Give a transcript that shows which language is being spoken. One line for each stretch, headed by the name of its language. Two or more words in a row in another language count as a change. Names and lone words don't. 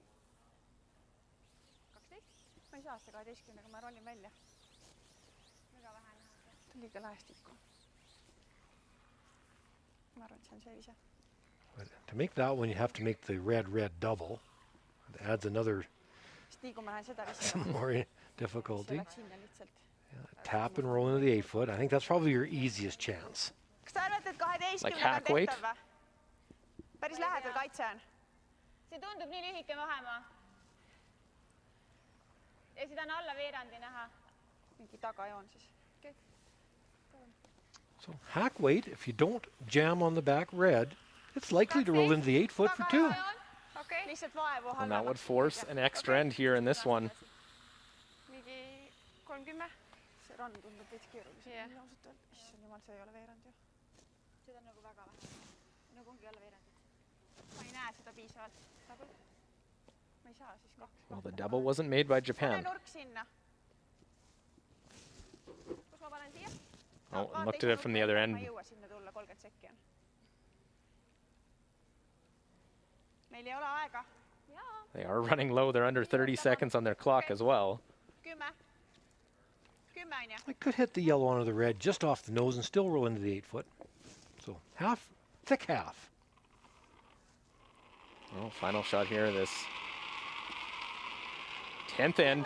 English: But to make that one, you have to make the red double. It adds another some more difficulty. Yeah, tap and roll into the 8-foot. I think that's probably your easiest chance. Like hack weight?
Estonian: Päris lähedal kaitse on. See tundub nii lühike vahemaa. Ja seda on alla veerandi näha. Mingi tagajoon siis.
English: So hack weight, if you don't jam on the back red, it's likely to roll into the 8-foot for 2. And that would force an extra end here in this one.
Estonian: Mingi 30. See run tundub veits keerulisem. Issand jumal, see ei ole veerand ju. Seda on nagu väga vähe. Nagu ongi alla veerandi. Ma ei näe seda piisavalt. Ma ei saa siis 2.
English: Well, the double wasn't made by Japan.
Estonian: Nurk sinna. Kus ma panen siia?
English: Oh, and looked at it from the other end.
Estonian: Ma ei jõua sinna tulla, 30 sekki on.
English: They are running low. They're under 30 seconds on their clock as well. I could hit the yellow onto the red just off the nose and still roll into the 8-foot. So half, thick half. Well, final shot here, this 10th end.